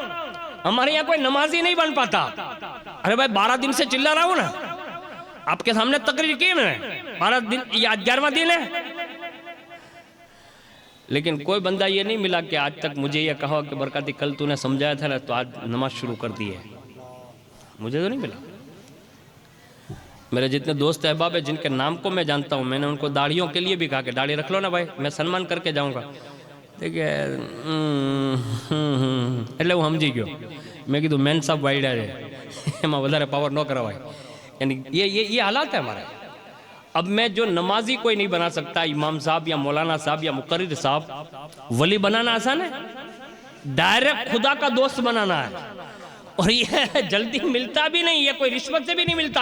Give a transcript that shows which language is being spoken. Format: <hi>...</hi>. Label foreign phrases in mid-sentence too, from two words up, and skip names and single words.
<ur>ہمارے یہاں کوئی نمازی نہیں بن پاتا. ارے بھائی 12 دن سے چلا رہا ہوں نا, آپ کے سامنے تقریر کی میں 12 دن یا 11واں دن ہے, لیکن کوئی بندہ یہ نہیں ملا کہ آج تک مجھے یہ کہا کہ برکاتی کل تو نے سمجھایا تھا نا تو آج نماز شروع کر دی ہے. مجھے تو نہیں ملا. میرے جتنے دوست احباب ہیں جن کے نام کو میں جانتا ہوں میں نے ان کو داڑھیوں کے لیے بھی کہا کہ داڑھی رکھ لو نا بھائی, میں سلمان کر کے جاؤں گا.</ur> <gu>دیکھیں એટલે હું સમજી ગયો. મેં કીધું મેન સાહેબ વાયડા છે એમાં વધારે પાવર ન કરાવાય.</gu> <ur>یعنی یہ حالات ہے ہمارے. اب میں جو نمازی کوئی نہیں بنا سکتا, امام صاحب یا مولانا صاحب یا مقرر صاحب, ولی بنانا آسان ہے, ڈائریکٹ خدا کا دوست بنانا ہے. اور یہ جلدی ملتا بھی نہیں, یہ کوئی رشوت سے بھی نہیں ملتا.</ur>